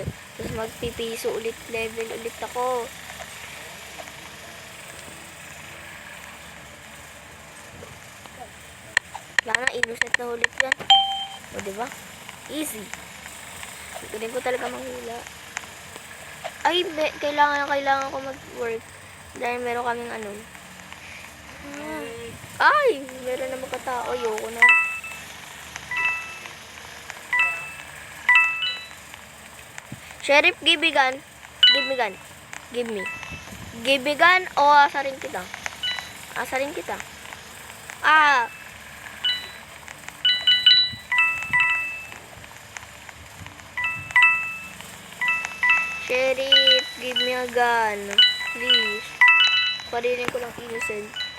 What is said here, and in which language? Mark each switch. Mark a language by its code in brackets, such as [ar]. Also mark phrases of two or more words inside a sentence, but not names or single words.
[tl] Tapos magpipiso ulit level ulit ako. Wala na, innocent na ulit yan. O, diba? Easy. Galing ko talaga manghila. Ay, kailangan ko mag-work. Dahil meron kaming ano. Ay, meron na magkatao. Ayoko na. [en] Sheriff, give me gun. Give me gun. Give me. Give me gun [tl] o asarin kita. Asarin kita. [en] Sheriff, give me a gun. Please. [tl] Parinig ko lang innocent.